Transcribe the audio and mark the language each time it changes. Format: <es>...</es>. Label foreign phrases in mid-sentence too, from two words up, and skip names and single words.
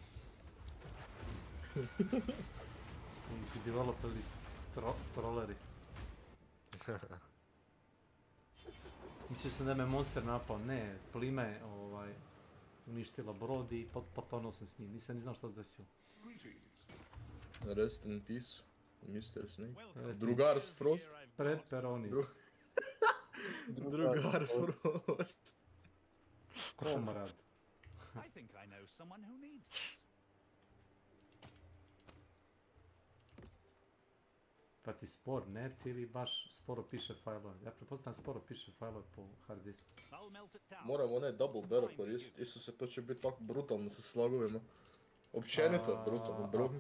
<bs>I developeri trolleri. Mislio sam da me monster napao, ne, plima je uništila brod i potonuo sam s njim, nisam ni znao što se desilo.</bs> <en>Rest in peace, Mr. Snake.</en> <bs>Drugar Frost. Pepperonis. Drugar Frost. Komrad.</bs> <en>I think I know someone who needs this.</en> <bs>Pa ti spor net ili baš sporo piše fajlove? Ja pretpostavljam sporo piše fajlove po</bs> <en>hard disku.</en> <bs>Moram onaj</bs> <en>double barrel</en> <bs>koristiti, Isuse, to će biti tako brutalno sa slagovima. Općenito brutalno, broken</bs>